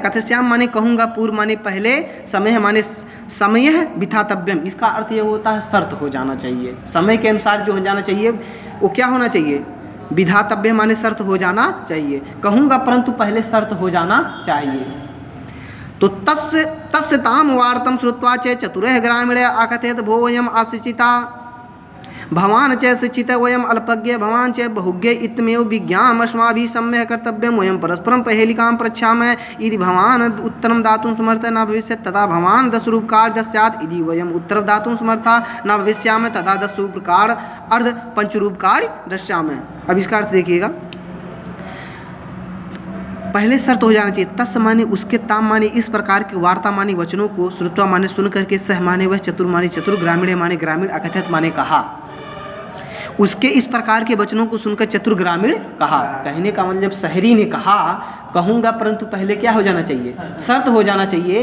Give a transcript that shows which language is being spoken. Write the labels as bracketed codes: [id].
[hi] कथश्याम माने कहूँगा, पूर्व माने पहले, समय माने समय विधातव्यम, इसका अर्थ ये होता है शर्त हो जाना चाहिए, समय के अनुसार जो हो जाना चाहिए वो क्या होना चाहिए, विधातव्य माने शर्त हो जाना चाहिए। कहूँगा परंतु पहले शर्त हो जाना चाहिए। [sa] तो तस्य ताम वार्तम श्रुत्वा च चतुरः ग्रामीण आकथयत भो वयम अशिक्षिता भवान च शिक्षित वयम अल्पज्ञ भवान च बहुज्ञ इत्यमेव विज्ञानम् अस्माभिः सम्यक् कर्तव्यं वयं परस्परं पहेलिकां पृच्छामः यदि भवान उत्तरं दातुं समर्थः न भविष्यति तदा भवान 10 रूपकार दस्यात् यदि वयम् उत्तरं दातुं समर्थः न भविष्यामः तदा 10 रूपकार अर्ध पंचरूपकार दस्यामः। [hi] अब इसका अर्थ देखिएगा, पहले शर्त हो जाना चाहिए। तस् माने उसके, ताम माने इस प्रकार की वार्ता माने वचनों को, श्रुत्वा माने सुन करके, सह माने वह, चतुर माने चतुर, ग्रामीण माने ग्रामीण, अकथयत माने कहा। उसके इस प्रकार के वचनों को सुनकर चतुर ग्रामीण कहा। कहने का मतलब शहरी ने कहा कहूँगा परंतु पहले क्या हो जाना चाहिए, शर्त हो जाना चाहिए।